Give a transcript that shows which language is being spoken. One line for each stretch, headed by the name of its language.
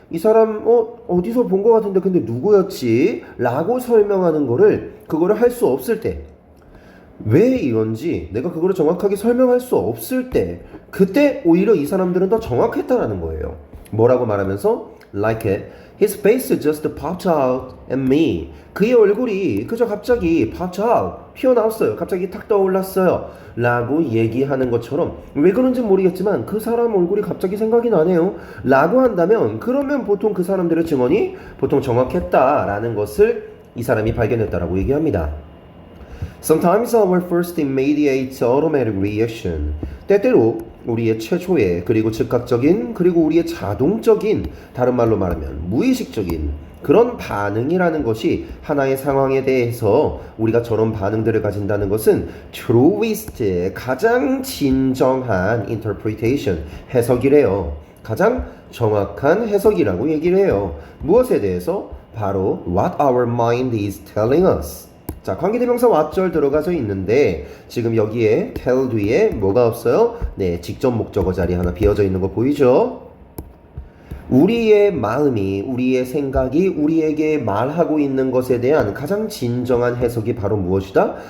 Korean: 이 사람 어디서 본 것 같은데 근데 누구였지? 라고 설명하는 그거를 할 수 없을 때, 왜 이런지 내가 그거를 정확하게 설명할 수 없을 때, 그때 오히려 이 사람들은 더 정확했다라는 거예요. 뭐라고 말하면서? Like
English: His face just popped out at me.
Korean: 그의 얼굴이 그저 갑자기
English: popped out,
Korean: 튀어나왔어요. 갑자기 탁 떠올랐어요. 라고 얘기하는 것처럼 왜 그런지 모르겠지만 그 사람 얼굴이 갑자기 생각이 나네요. 라고 한다면 그러면 보통 그 사람들의 증언이 보통 정확했다라는 것을 이 사람이 발견했다라고 얘기합니다.
English: Sometimes our first immediate automatic reaction.
Korean: 때때로 우리의 최초의 그리고 즉각적인 그리고 우리의 자동적인 다른 말로 말하면 무의식적인 그런 반응이라는 것이 하나의 상황에 대해서 우리가 저런 반응들을 가진다는 것은 truest 가장 진정한 interpretation 해석이래요. 가장 정확한 해석이라고 얘기를 해요. 무엇에 대해서? 바로
English: what our mind is telling us.
Korean: 자, 관계대명사 what절 들어가서 있는데 지금 여기에 tell 뒤에 뭐가 없어요? 네, 직접 목적어 자리 하나 비어져 있는 거 보이죠? 우리의 마음이, 우리의 생각이 우리에게 말하고 있는 것에 대한 가장 진정한 해석이 바로 무엇이다?